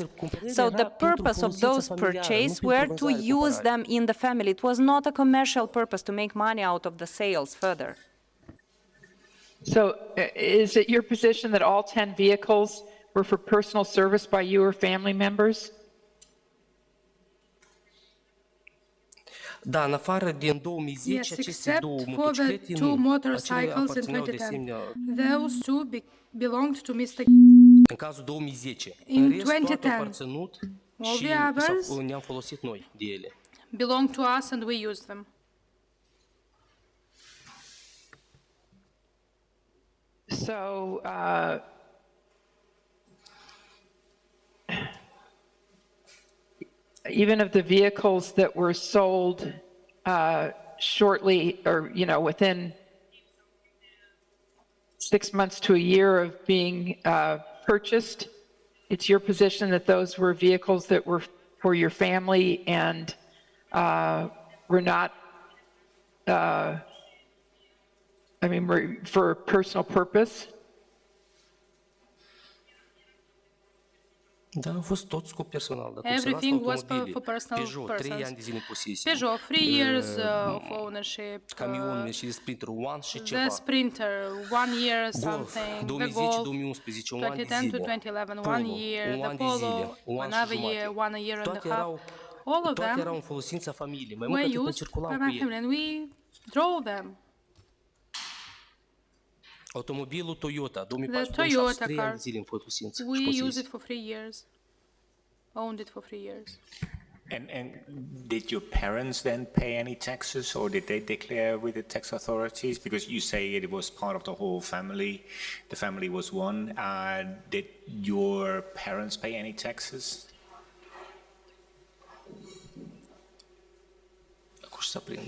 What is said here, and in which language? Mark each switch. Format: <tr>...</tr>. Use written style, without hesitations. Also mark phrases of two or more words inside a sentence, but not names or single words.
<en>So the purpose of those purchases were to use them in the family. It was not a commercial purpose to make money out of the sales further. So is it your position that all 10 vehicles were for personal service by you or family members?</en> <ro>Da, în afară din 2010,</ro> <en>Yes,</en> <ro>aceste</ro> <en>except</en> <ro>două</ro> <en>for the</en> <ro>motociclete,</ro> <en>two</en> <ro>nu.</ro> <en>motorcycles in</en> <ro>Acelea aparțineau de</ro> <en>2010.</en> <ro>asemenea,</ro> <en>Those two belonged to Mr.</en> <ro>în cazul 2010.</ro> <en>In</en> <ro>În rest, toate</ro> <en>2010.</en> <ro>au aparținut</ro> <en>All</en> <ro>și</ro> <en>the others</en> <ro>ne-am folosit noi de ele.</ro> <en>belonged to us and we used them. So even of the vehicles that were sold shortly, or within 6 months to a year of being purchased, it's your position that those were vehicles that were for your family and were not, were for personal purpose?</en> <ro>Da, au fost toți cu personal. Dar</ro> <en>Everything was for personal</en> <ro>Peugeot, 3 ani</ro> <en>persons.</en> <ro>de zile în posesie.</ro> <en>Peugeot, 3 years of ownership.</en> <ro>Camionul și Sprinter One și</ro> <en>The</en> <ro>ceva.</ro> <en>Sprinter, 1 year</en> <ro>Golf,</ro> <en>something. The</en> <ro>2010-2011,</ro> <en>Golf,</en> <ro>un an de</ro> <en>2010 to</en> <ro>zile.</ro> <en>2011, 1 year.</en> <ro>un The an de Polo, zile, un an și</ro> <en>another</en> <ro>jumătate.</ro> <en>year, 1 year and a</en> <ro>Toate</ro> <en>half.</en> <ro>erau,</ro> <en>All of</en> <ro>toate erau</ro> <en>them</en> <ro>în folosința familiei. Mai mult</ro> <en>were</en> <ro>ca atât,</ro> <en>used</en> <ro>circulam</ro> <en>by</en> <ro>cu</ro> <en>my</en> <ro>ei.</ro> <en>family and we drove them.</en> <ro>Automobilul Toyota,</ro> <en>The</en> <ro>2014-2017,</ro> <en>Toyota</en> <ro>3 ani</ro> <en>car,</en> <ro>de zile în folosință și</ro> <en>we used</en> <ro>posesie.</ro> <en>it for 3 years. Owned it for 3 years. And did your parents then pay any taxes, or did they declare with the tax authorities? Because you say it was part of the whole family, the family was one. Did your parents pay any taxes?</en> <ro>Acum să prind.</ro>